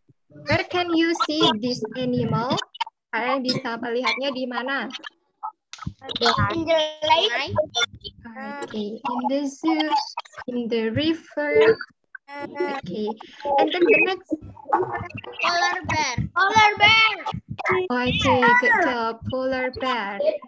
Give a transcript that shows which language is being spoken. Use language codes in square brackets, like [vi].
[en] Where can you see this animal? [id] Kalian bisa melihatnya di mana? [en] In the lake. Okay, in the zoo, in the river. Okay, and then the next. Polar bear. Okay, good job, polar bear.